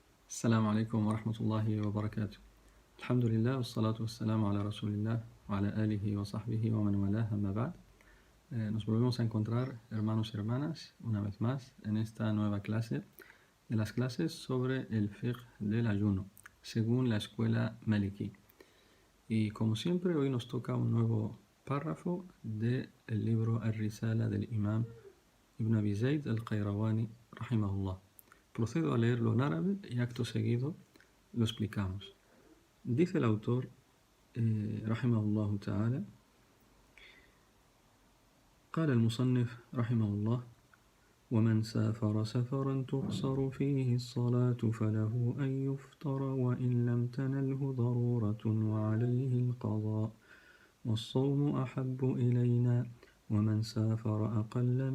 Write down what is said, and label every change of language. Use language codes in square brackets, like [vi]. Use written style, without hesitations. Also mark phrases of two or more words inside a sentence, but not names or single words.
[ar] السلام عليكم ورحمة الله وبركاته. الحمد لله والصلاة والسلام على رسول الله وعلى آله وصحبه ومن والاه, أما بعد. [es] Nos volvemos a encontrar, hermanos y hermanas, una vez más en esta nueva clase de las clases sobre el fiqh del ayuno, según la escuela Maliki. Y como siempre, hoy nos toca un nuevo párrafo del libro Al-Risala del Imam Ibn Abi Zayd al-Qayrawani, rahimahullah. Procedo a leerlo en árabe y acto seguido lo explicamos. Dice el autor, [ar] رحمه الله تعالى, قال المصنف رحمه الله: ومن سافر سفرا تقصر فيه الصلاة فله أن يفطر وإن لم تنله ضرورة وعليه القضاء والصوم أحب إلينا ومن سافر أقل